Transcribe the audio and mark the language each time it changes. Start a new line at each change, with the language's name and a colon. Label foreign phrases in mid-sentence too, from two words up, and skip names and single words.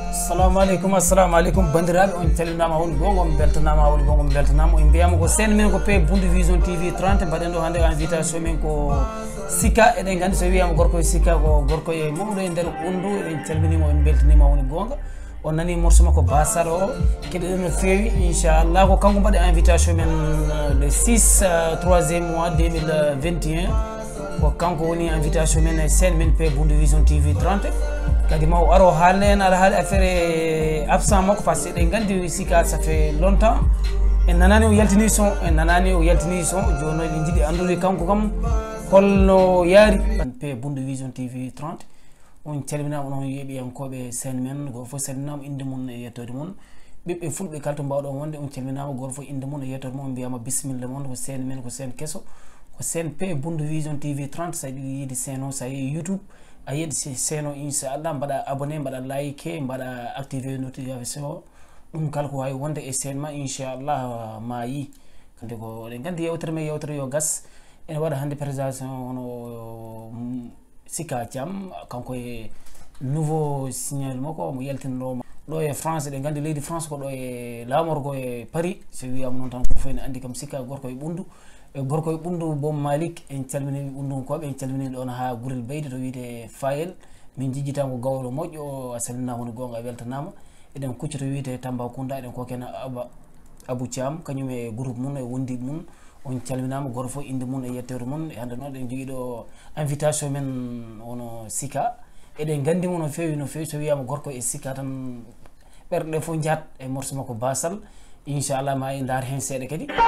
Fula: assalamu alaikum bandiraɓe on calminama woni gonga on beltanama woni gonga on beltanama on mbiyama ko sen men ko pe Bundu Vision TV 30 mbaɗen ɗo hande invitation men ko Sika eɗen gandi so wiyama gorko e Sika ko gorko e mawɗo e nder ɓundu en calminima en beltanima woni gonga on nani morceau makko basar o keɗeɗen no fewi inchallah ko kanko mbaɗi invitation men
French: le 6 3e mois
Fula: 2021 ko kanko woni invitation men e sen men pe Bundu Vision TV 30 kadi maw aro haalne en ala haali affaire absent makko
French: par ce que
Fula: eɗen gandi Sika
French: ça fait longtemps
Fula: en nanani o yaltini son joni eɗen jiiɗi andude kanko kam holno yaari pe Bundu Vision TV 30 on calminama onon yeeɓiyankoɓe sen men goto foof salminama inde mum e yettode mum ɓiɓɓe fulɓe kala to mbawɗon wonde on calminama goto foof inde mum e yettode mum on mbiyama bisimilla moon ko sen men ko sen kesso ko sen pe Bundu Vision TV 30 sa yiɗi yiide sen o sa yeehi YouTube a yiɗi sen o inchallah mbaɗa abonné mbaɗa like mbaɗa
French: activé notification
Fula: o ɗum kala ko wawi wonde e sen ma inchallah ma yi kadi ko eɗen gandi yewtere men yewtere yo gas ene waɗa hande présentation hono Sika Thiam kanko e
French: nouveau signal
Fula: makko mo yaltinɗoma ɗo e France eɗen gandi leydi France ko ɗo e lamorgo e Paris so wiyama noon tan ko fo ene andi kam Sika gorko e ɓundu gorko e ɓundu Bom Malik en calmini ɓundunkoɓe en calmini ɗon ha Gurel Beydi to wiyete Fayel min jijjitamo gawlo moƴƴo a salminama woni gonga a weltanama eɗen kucca to wiyete Tambacounda eɗen kokena Abou Thiam kañum e groupe mum e wondi mum on calminama goto foof inde mum e yettere mum e hande noon eɗen jogui ɗo invitation men wono Sika eɗen gandimo no fewi so wiyama gorko e Sika tan ɓerɗe foof jaat e morceau makko basal inchallah ma e dar hen seeɗa kadi